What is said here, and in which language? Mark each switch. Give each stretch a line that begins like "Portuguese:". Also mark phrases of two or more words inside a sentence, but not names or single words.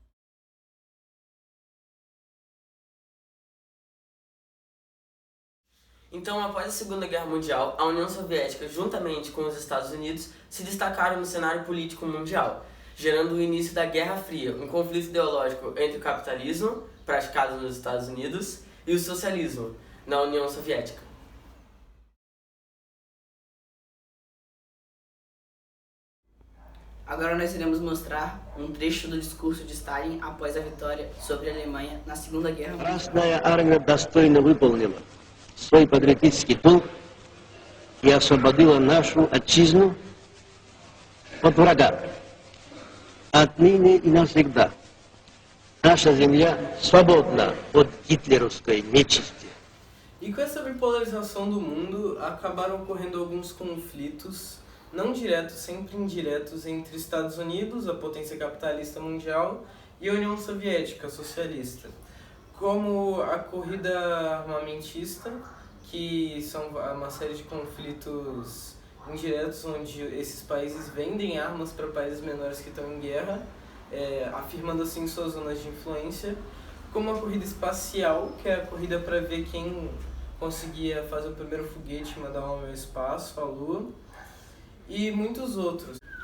Portuguese: Então, após a Segunda Guerra Mundial, a União Soviética, juntamente com os Estados Unidos, se destacaram no cenário político mundial, gerando o início da Guerra Fria, um conflito ideológico entre o capitalismo, praticado nos Estados Unidos, e o socialismo, na União Soviética. Agora nós iremos mostrar um trecho do discurso de Stalin após a vitória sobre a Alemanha na Segunda Guerra Mundial.
Russian: Красная армия достойно выполнила свой патриотический долг и освободила нашу отчизну от врага. Отныне и навсегда наша земля свободна от гитлеровской нечисти.
Portuguese: E com essa bipolarização do mundo, acabaram ocorrendo alguns conflitos, não diretos, sempre indiretos, entre Estados Unidos, a potência capitalista mundial, e a União Soviética, socialista, como a corrida armamentista, que são uma série de conflitos indiretos onde esses países vendem armas para países menores que estão em guerra, afirmando assim suas zonas de influência, como a corrida espacial, que é a corrida para ver quem conseguia fazer o primeiro foguete e mandar um homem ao espaço, a Lua, e muitos outros.